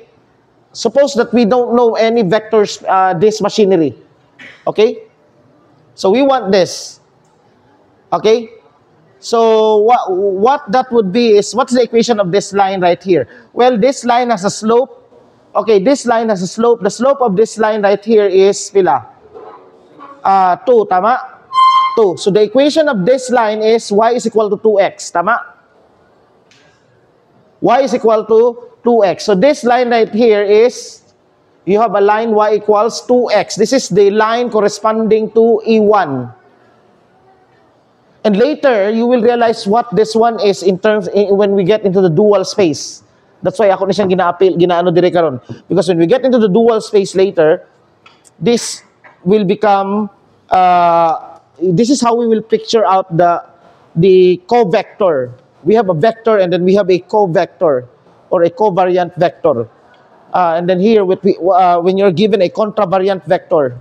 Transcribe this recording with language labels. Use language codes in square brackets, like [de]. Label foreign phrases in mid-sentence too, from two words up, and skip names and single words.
[en] Suppose that we don't know any vectors, this machinery. Okay? So we want this. Okay? So what that would be is, what's the equation of this line right here? Well, this line has a slope. Okay, this line has a slope. The slope of this line right here is pila? 2, tama? 2. So the equation of this line is y is equal to 2x, tama? Y is equal to 2x. So this line right here is, you have a line y equals 2x. This is the line corresponding to E1. And later, you will realize what this one is when we get into the dual space. That's why [ceb] ako na siyang ginaano dire karon. [en] Because when we get into the dual space later, this will become, this is how we will picture out the covector. We have a vector and then we have a covector or a covariant vector. And then here, when you're given a contravariant vector.